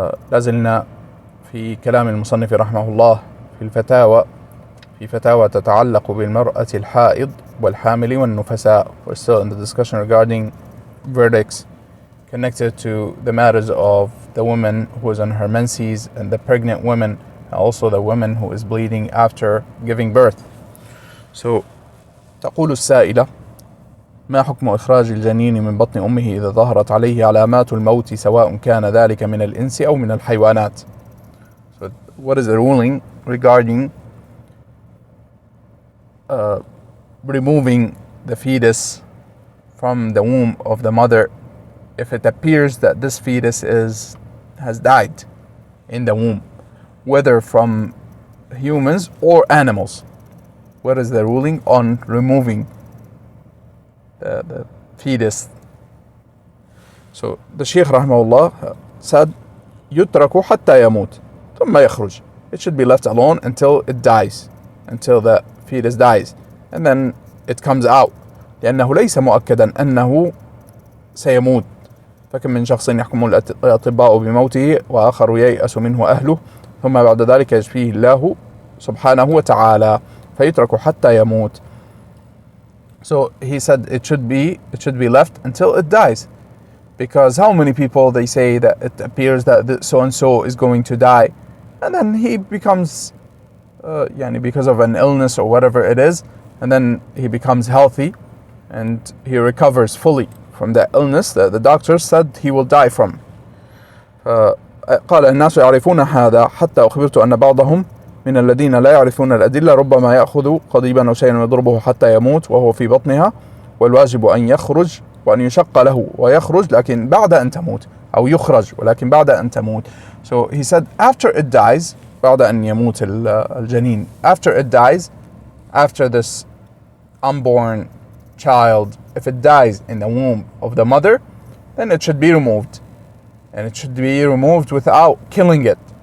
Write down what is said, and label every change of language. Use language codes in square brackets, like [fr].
[ar] لازلنا في كلام المصنف رحمه الله في فتاوى تتعلق بالمرأة الحائض والحامل والنفساء. [en] We're still in the discussion regarding verdicts connected to the matters of the woman who is on her menses and the pregnant woman, and also the woman who is bleeding after giving birth. [ar] So, تقول السائلة: ما حكم إخراج الجنين من بطن أمه إذا ظهرت عليه علامات الموت سواء كان ذلك من الإنس أو من الحيوانات? [en] So, what is the ruling regarding removing the fetus from the womb of the mother if it appears that this fetus has died in the womb, whether from humans or animals? What is the ruling on removing the fetus? So the Shaykh rahimahullah said, [ar] يترك حتى يموت ثم يخرج. [en] It should be left alone until it dies, until the fetus dies, and then it comes out. [ar] لأنه ليس مؤكدا أنه سيموت. فكم من شخص يحكم الأطباء بموته وآخر ييأس منه أهله ثم بعد ذلك يشفيه الله سبحانه وتعالى فيترك حتى يموت. [en] So he said it should be left until it dies, because how many people they say that it appears that so and so is going to die, and then he becomes because of an illness or whatever it is, and then he becomes healthy and he recovers fully from the illness that the doctor said he will die from. [ar] قال الناس يعرفون هذا حتى أخبرت أن بعضهم من الذين لا يعرفون الأدلة ربما يأخذ قضيبا أو شيئا ويضربه حتى يموت وهو في بطنها، والواجب أن يخرج وأن يشق له ويخرج لكن بعد أن تموت، أو يخرج ولكن بعد أن تموت. [en] So he said after it dies, [ar] بعد أن يموت الجنين, [en] after it dies, after this unborn child, if it dies in the womb of the mother, then it should be removed, and it should be removed without killing it.